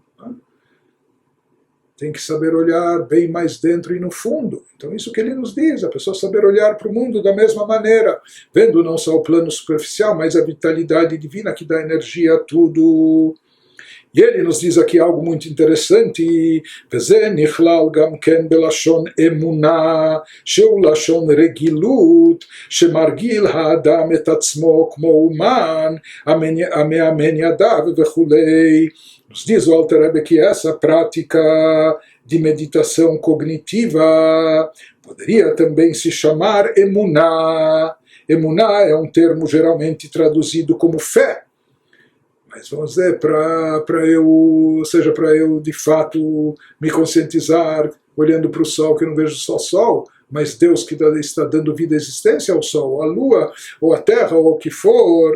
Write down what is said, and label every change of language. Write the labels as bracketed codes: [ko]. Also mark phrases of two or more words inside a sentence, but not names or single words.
[pt] Tem que saber olhar bem mais dentro e no fundo. Então isso que ele nos diz, a pessoa saber olhar para o mundo da mesma maneira, vendo não só o plano superficial, mas a vitalidade divina que dá energia a tudo. E ele nos diz aqui algo muito interessante, [he] וזה נכלל גם כן בלשון אמונה, שהוא לשון רגילות, שמרגיל האדם את עצמו כמו אומן, המאמן ידיו וכולי. [pt] Nos diz o Alter Rebbe que essa prática de meditação cognitiva poderia também se chamar emuná. Emuná é um termo geralmente traduzido como fé. Mas vamos dizer, para eu de fato me conscientizar, olhando para o sol, que eu não vejo só sol, mas Deus que está dando vida e existência ao sol, à lua, ou à terra, ou o que for.